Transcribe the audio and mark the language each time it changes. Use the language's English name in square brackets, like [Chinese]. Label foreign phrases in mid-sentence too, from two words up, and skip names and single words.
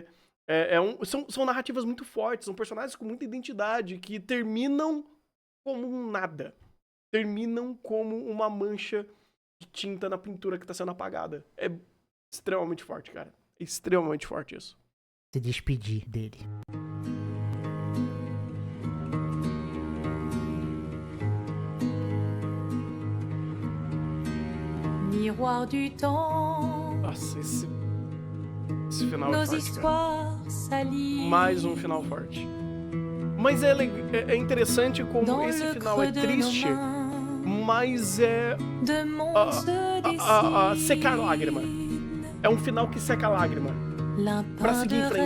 [Portuguese] São narrativas muito fortes, são personagens com muita identidade, que terminam como um nada. Terminam como uma mancha de tinta na pintura que está sendo apagada. É extremamente forte, cara. É extremamente forte isso. Se despedir dele. [French] Miroir du temps. [Portuguese] Nossa, esse final Nos é forte, cara. histoires Mais um final forte. Mas é interessante como esse final é triste, mas é secar lágrima. É um final que seca lágrima pra seguir em frente.